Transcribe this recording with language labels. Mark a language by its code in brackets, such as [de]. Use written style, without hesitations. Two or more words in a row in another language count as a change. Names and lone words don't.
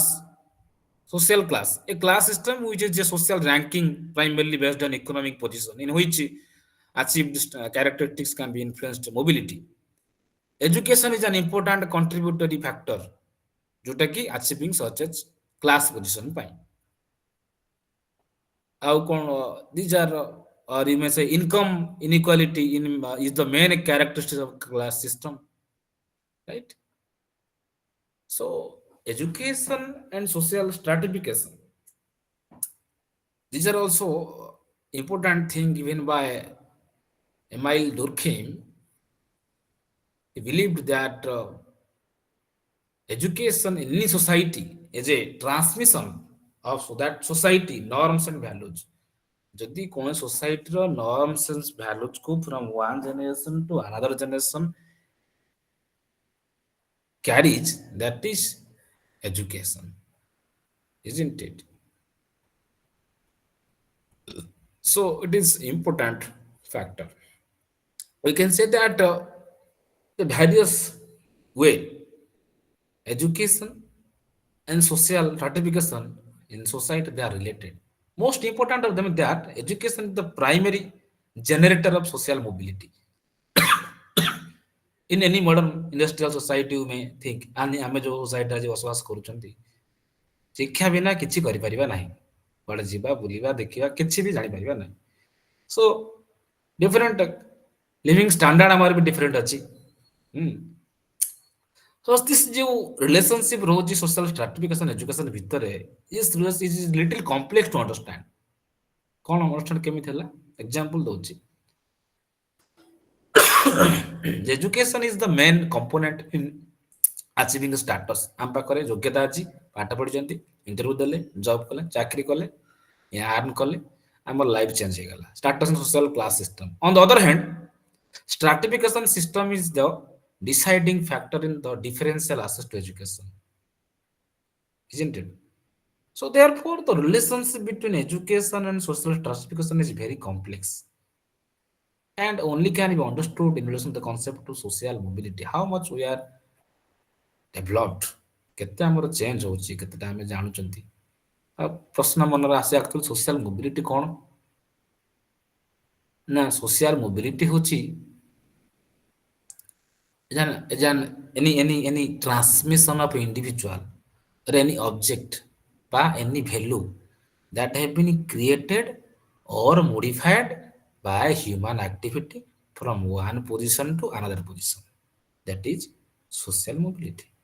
[en] Social class, a class system which is a social ranking primarily based on economic position, in which achieved characteristics can be influenced mobility. Education is an important contributory factor [or] ଯୋଉଟା କି [en] achieving such as class position ପାଇଁ। [or] ଆଉ କଣ, [en] these are or you may say income inequality is the main characteristic of class system, right? So education and social stratification, these are also important thing given by Emile Durkheim. He believed that education in any society is a transmission of that society norms and values. [or] ଯଦି କୌଣସି ସୋସାଇଟିର [en] norms and valuesକୁ from one generation to another generation carries, that is education, isn't it? So it is important factor. We can say that the various way education and social stratification in society, they are related. Most important of them is that education is the primary generator of social mobility. In any modern industrial society you may think, [or] ଆମେ ଯୋଉ society ଆଜି ବସବାସ କରୁଛନ୍ତି, ଶିକ୍ଷା ବିନା କିଛି କରିପାରିବା ନାହିଁ, କୁଆଡ଼େ ଯିବା ବୁଲିବା ଦେଖିବା କିଛି ବି ଜାଣିପାରିବା ନାହିଁ। [en] So different living standard [or] ଆମର ବି [en] different ଅଛି। So this ଯୋଉ relationship ରହୁଛି social stratification education ଭିତରେ, is little complex to understand। [or] କଣ understand କେମିତି ହେଲା? Example ଦଉଛି। [en] Education is the main component in achieving status। [or] ଆମ ପାଖରେ ଯୋଗ୍ୟତା ଅଛି, ପାଠ ପଢିଛନ୍ତି, ଇଣ୍ଟରଭ୍ୟୁ ଦେଲେ, ଜବ୍ କଲେ, ଚାକିରି କଲେ, ଆର୍ନ କଲେ, ଆମର [en] life change [or] ହେଇଗଲା। [en] Status and social class system. On the other hand, stratification system is the deciding factor in the differential access to education, isn't it? So therefore, the relationship between education and social stratification is very complex and only can be understood in relation to the concept of social mobility. How much we are developed, [or] କେତେ ଆମର ଚେଞ୍ଜ ହଉଛି, କେତେଟା ଆମେ ଜାଣୁଛନ୍ତି। ଆଉ ପ୍ରଶ୍ନ ମନରେ ଆସେ ଆକ୍ଚୁଆଲି [en] social mobility [or] କଣ? [en] ନା social mobility ହଉଛି any transmission of individual or any object by any value that have been created or modified by human activity from one position to another position, that is social mobility.